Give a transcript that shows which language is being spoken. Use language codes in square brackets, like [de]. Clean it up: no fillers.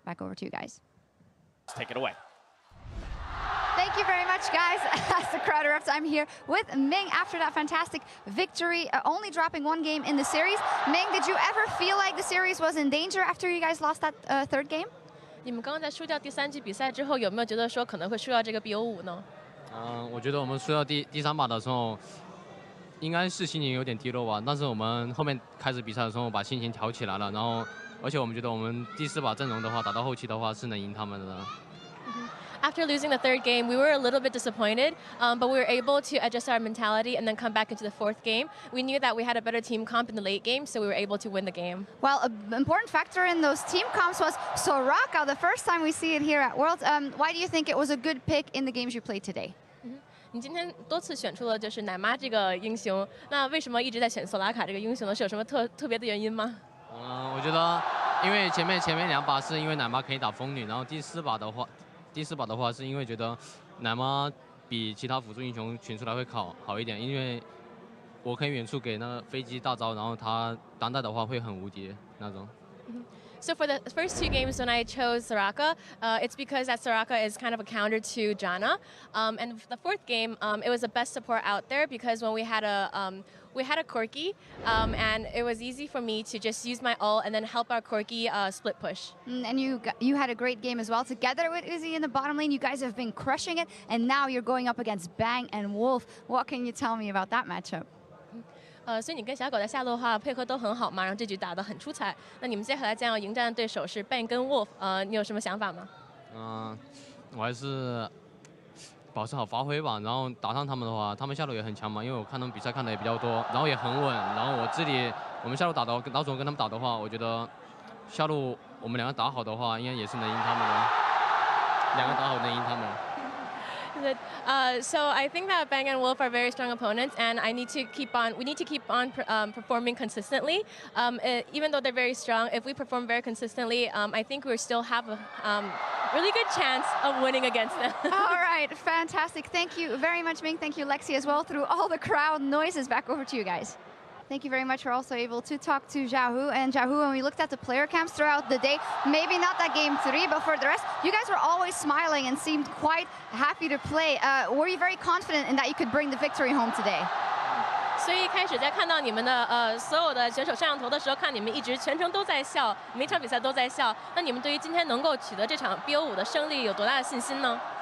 [en] Back over to you guys. Let's take it away. Thank you very much, guys. As the crowd erupts, I'm here with Ming after that fantastic victory, only dropping 1 game in the series. Ming, did you ever feel like the series was in danger after you guys lost that third game? [zh] 你们刚刚在输掉第3局比赛之后，有没有觉得说可能会输掉这个 BO5 呢？我觉得我们输掉第3把的时候，应该是心情有点低落吧。但是我们后面开始比赛的时候，把心情调起来了。然后，而且我们觉得我们第4把阵容的话，打到后期的话是能赢他们的。 [en] After losing the 3rd game, we were a little bit disappointed, but we were able to adjust our mentality and then come back into the 4th game. We knew that we had a better team comp in the late game, so we were able to win the game. Well, an important factor in those team comps was Soraka, the first time we see it here at Worlds. Why do you think it was a good pick in the games you played today? [zh] 你今天多次选出了就是奶妈这个英雄，那为什么一直在选索拉卡这个英雄呢？是有什么特别的原因吗？我觉得，因为前面2把是因为奶妈可以打风女，然后第4把的话是因为觉得奶妈比其他辅助英雄选出来会好一点，因为我可以远处给那个飞机大招，然后他单带的话会很无敌那种。 [en] So for the first 2 games when I chose Soraka, it's because that Soraka is kind of a counter to Janna. And for the 4th game, it was the best support out there because when we had a Corki, and it was easy for me to just use my ult and then help our Corki split push. And you had a great game as well. Together with Uzi in the bottom lane, you guys have been crushing it, and now you're going up against Bang and Wolf. What can you tell me about that matchup? [zh] 所以你跟小狗在下路的话配合都很好嘛，然后这局打得很出彩。那你们接下来将要迎战的对手是 Bang 跟 Wolf，你有什么想法吗？我还是保持好发挥吧。然后打上他们的话，他们下路也很强嘛，因为我看他们比赛看的也比较多，然后也很稳。然后我们下路打的老总跟他们打的话，我觉得下路我们2个打好的话，应该也是能赢他们的。 2个打好能赢他们。 [en] So I think that Bang and Wolf are very strong opponents, and we need to keep on performing consistently. Even though they're very strong, if we perform very consistently, I think we still have a really good chance of winning against them. All right, fantastic. Thank you very much, Ming. Thank you, Lexi, as well. Through all the crowd noises, back over to you guys. Thank you very much. We're also able to talk to Xiaohu. And Xiaohu, when we looked at the player camps throughout the day, maybe not that game 3, but for the rest, you guys were always smiling and seemed quite happy to play. Were you very confident in that you could bring the victory home today? 所以一开始在看到你们的所有的选手上头的时候，看你们一直全程都在笑，每场比赛都在笑。那你们对于今天能够取得这场 BO5 的胜利有多大的信心呢？